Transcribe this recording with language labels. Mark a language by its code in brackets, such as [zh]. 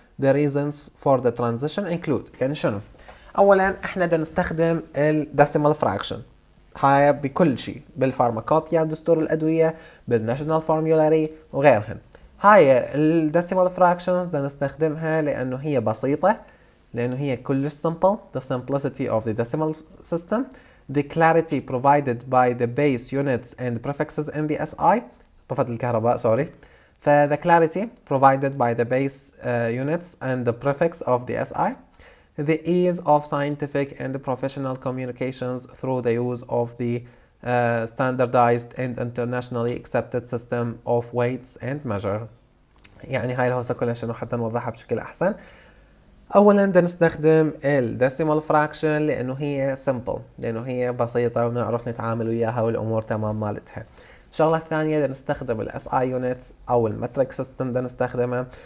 [en] The reasons for the transition include. [ar] يعني شنو؟ أولاً إحنا بدنا نستخدم الديسيمال فراكشن، هاي بكل شيء بالفارماكوبيا، دستور الأدوية، بالناشونال فورمولاري وغيرهن. هاي الديسيمال فراكشنز بدنا نستخدمها لأنه هي بسيطة، لأنه هي كلش simple. [en] The simplicity of the decimal system, the clarity provided by the base units and prefixes in the SI. [ar] طفت الكهرباء سوري. [en] The clarity provided by the base units and the prefix of the SI. The ease of scientific and professional communications through the use of the standardized and internationally accepted system of weights and measure. [ar] يعني هاي الهوسة كلها شنو حتى نوضحها بشكل أحسن. أولا بدنا نستخدم الديسيمال فراكشن لأنه هي simple، لأنه هي بسيطة ونعرف نتعامل وياها والأمور تمام مالتها. الشغلة الثانية بدنا نستخدم الاس اي يونت أو المترك سيستم بدنا نستخدمها.